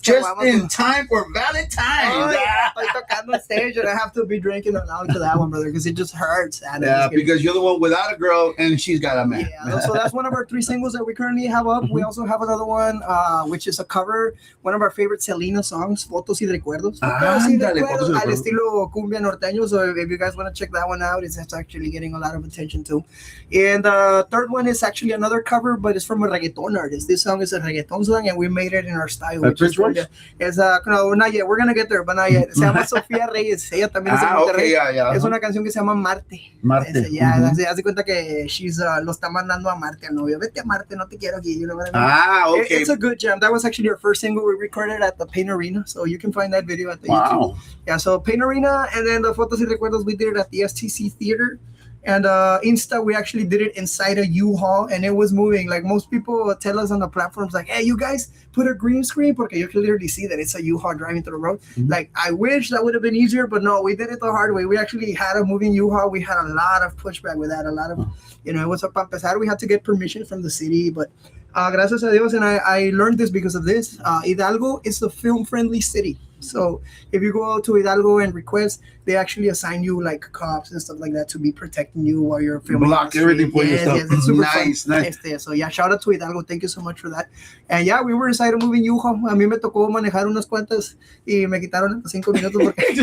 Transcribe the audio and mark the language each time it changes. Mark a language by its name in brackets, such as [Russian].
[English] just in time for Valentine's. [Spanish] Estoy tocando [English] on stage and I have to be drinking along to that one, brother, because it just hurts. Yeah, because you're the one without a girl and she's got a man. Yeah, so that's one of our 3 singles that we currently have up. We also have another one, which is a cover, one of our favorite Selena songs, Fotos y Recuerdos. [Spanish] Al estilo cumbia norteño. [English] So if you guys want to check that one out, it's actually getting a lot of attention too. And the third one is actually another cover, but it's from a reggaeton artist. This song is a reggaeton song, and we made it in our style. No, not yet. We're gonna get there, but not yet. [Spanish] Se llama Sofía Reyes. Ella también es de Monterrey. Es una canción que se llama Marte. Haz de cuenta que lo está mandando a Marte al novio. Vete a Marte, no te quiero aquí. [English] You know what I mean? Okay. It's a good jam. That was actually our first single we recorded at the Pain Arena, so you can find that video at the YouTube. Yeah, so Pain Arena, and then the Fotos y Recuerdos we did it at the STC Theater. And Insta, we actually did it inside a U-Haul, and it was moving. Like most people tell us on the platforms, like, hey, you guys put a green screen, [Spanish] porque [English] you can literally see that it's a U-Haul driving through the road. Like, I wish that would have been easier, but no, we did it the hard way. We actually had a moving U-Haul. We had a lot of pushback with that, a lot of, it was [Spanish] para empezar, [English] we had to get permission from the city, but [Spanish] gracias a Dios, [English] and I learned this because of this. Hidalgo is a film-friendly city. So if you go to Hidalgo and request, they actually assign you like cops and stuff like that to be protecting you while you're filming. Block everything for yourself. Yes, it's super nice. So yeah, shout out to Hidalgo. Thank you so much for that. And yeah, we were inside a moving U-Haul. [Spanish] A mí me tocó manejar unas cuantas y me quitaron 5 minutos porque